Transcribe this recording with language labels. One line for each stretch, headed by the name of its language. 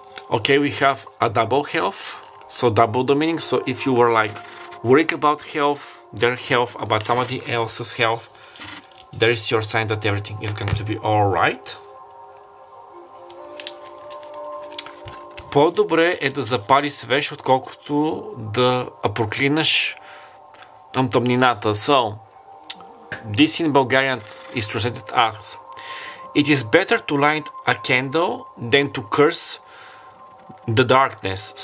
English: Okay, we have a double health, so double the meaning. So if you were like worrying about health, their health, about somebody else's health, there is your sign that everything is going to be alright.
Bulgarian: По-добре е да запалиш свеж, отколкото да проклинаш тъмнината.
English: So, this in Bulgarian is translated as: it is better to light a candle than to curse the darkness.